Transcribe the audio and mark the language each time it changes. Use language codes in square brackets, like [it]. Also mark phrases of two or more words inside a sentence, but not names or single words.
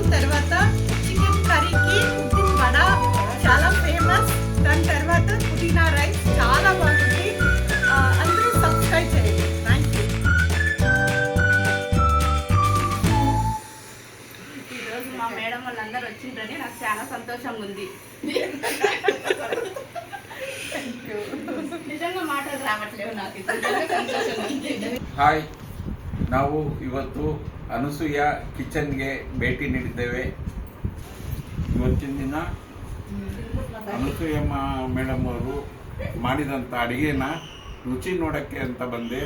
[te] తర్వాత చికెన్ కర్రీకి ఉద్దిన్ వడ చాలా ఫేమస్. దాని తర్వాత పుదీనా రైస్ చాలా బాగుంది. అందరూ సబ్స్క్రైబ్ చేయండి. థ్యాంక్ యూ. ఈరోజు మా మేడం వాళ్ళందరూ వచ్చిందని నాకు చాలా సంతోషంగా ఉంది. నిజంగా మాట్లాడ రావట్లేదు నాకు [kn] ಹಾಯ್, ನಾವು ಇವತ್ತು ಅನಸೂಯ ಕಿಚನ್ಗೆ ಭೇಟಿ ನೀಡಿದ್ದೇವೆ. ಇವತ್ತಿನ ದಿನ ಅನಸೂಯಮ್ಮ ಮೇಡಮ್ ಅವರು ಮಾಡಿದಂಥ ಅಡುಗೆನ ರುಚಿ ನೋಡೋಕ್ಕೆ ಅಂತ ಬಂದೆ.